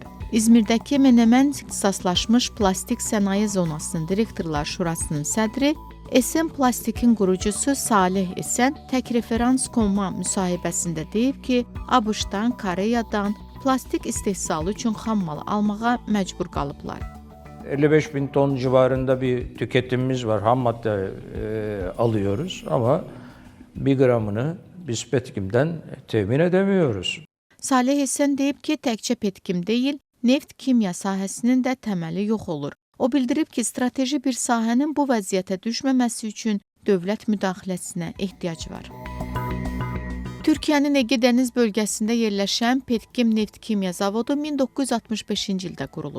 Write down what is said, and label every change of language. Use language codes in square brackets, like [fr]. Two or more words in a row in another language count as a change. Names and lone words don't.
[az] İzmirdəki Menemen ixtisaslaşmış plastik sənaye zonasının direktorlar şurasının sədri SM Plastik'in qurucusu Salih Esen təkreferans.com-a müsahibəsində deyib ki, ABŞ-dan, Koreyadan plastik istehsalı üçün xam malı almağa məcbur qalıblar. [tr] 55 bin ton civarında bir tüketimimiz var. Ham madde alıyoruz ama bir gramını biz Petkim'den temin edemiyoruz. [az] Salih Esen deyib ki, təkcə Petkim deyil, neft kimya sahəsinin də təməli yox olur. O bildirib ki, strateji bir sahənin bu vəziyyətə düşməməsi üçün dövlət müdaxiləsinə ehtiyac var. Türkiyənin Ege dəniz bölgəsində yerləşən Petkim Neft Kimya zavodu 1965-ci ildə qurulub.